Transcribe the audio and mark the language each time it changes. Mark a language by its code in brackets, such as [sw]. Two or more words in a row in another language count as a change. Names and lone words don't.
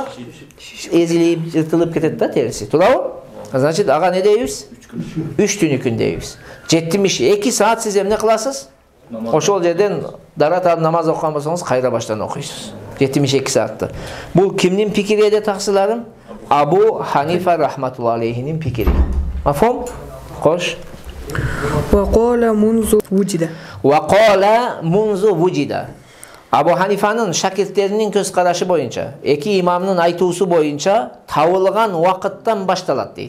[ky] Эзилип, жыртылып кетет да териси. Туурабы? Значит, ага не дейбиз? 3 түнүкүн дейбиз. 72 саат сиз эмне кыласыз? Ошол жерден дарат алып намаз окуган болсоңуз, кайра баштан окуйсуз. 72 саатты. Бул кимдин пикири эди таксыларым? Абу Ханифа [ar] رحمة الله عليه [ky] пикири. Мафхум? Кош. [ar] وقال منذ وجد. وقال منذ وجد. [ky] Абу Ханифанын шакирттеринин көз карашы боюнча, эки имамдын айтуусу боюнча табылган вакыттан башталат дейт.